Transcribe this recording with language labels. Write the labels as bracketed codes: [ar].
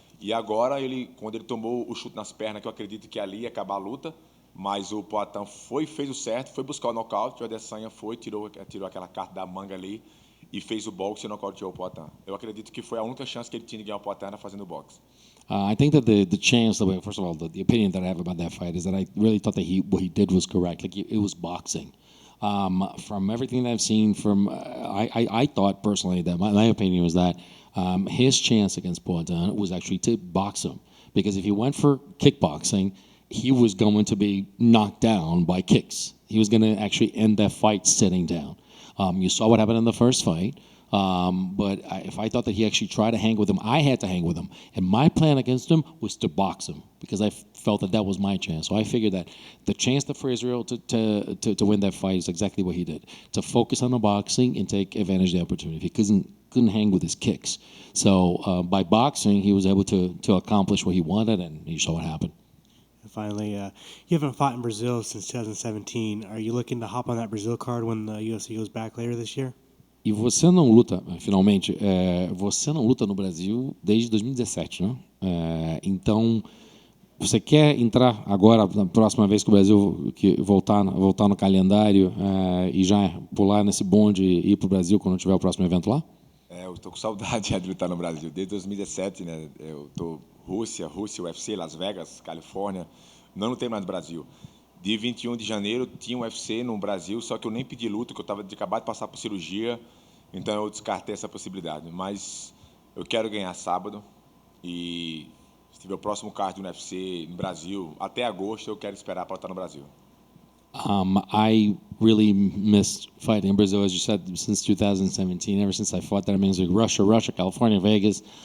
[pt] E agora, quando ele tomou o chute nas pernas, que eu acredito que ali ia acabar a luta, mas o Poatan fez o certo, foi buscar o nocaute, o Adesanya tirou aquela carta da manga ali e fez o boxe e nocauteou o Poatan. Eu acredito que foi a única chance que ele tinha de ganhar o Poatan era fazendo boxe. [en] I think that the chance, first of all, the opinion that I have about that fight is that I really thought that what he did was correct. Like it was boxing. From everything that I've seen, I thought personally that my opinion was that his chance against Poatan was actually to box him, because if he went for kickboxing, he was going to be knocked down by kicks. He was going to actually end that fight sitting down. You saw what happened in the first fight. But if I thought that he actually tried to hang with him, I had to hang with him. And my plan against him was to box him, because I felt that was my chance. So I figured that the chance for Israel to win that fight is exactly what he did, to focus on the boxing and take advantage of the opportunity. He couldn't hang with his kicks. So by boxing, he was able to accomplish what he wanted, and you saw what happened. And finally, you haven't fought in Brazil since 2017. Are you looking to hop on that Brazil card when the UFC goes back later this year? [pt] E você não luta, finalmente, você não luta no Brasil desde 2017, né? Então, você quer entrar agora, na próxima vez que o Brasil voltar no calendário, e já pular nesse bonde e ir para o Brasil quando tiver o próximo evento lá? Eu estou com saudade de lutar no Brasil. Desde 2017, né? Eu estou Rússia, UFC, Las Vegas, Califórnia. Não lutei mais no Brasil. Dia 21 de janeiro tinha um UFC no Brasil, só que eu nem pedi luta, porque eu acabado de passar por cirurgia, então eu descartei essa possibilidade. Mas eu quero ganhar sábado, e se tiver o próximo card do UFC no Brasil, até agosto eu quero esperar para estar no Brasil. [en] I really missed fighting in Brazil, as you said, since 2017. Ever since I fought there, I mean, it was like Russia, California, Vegas.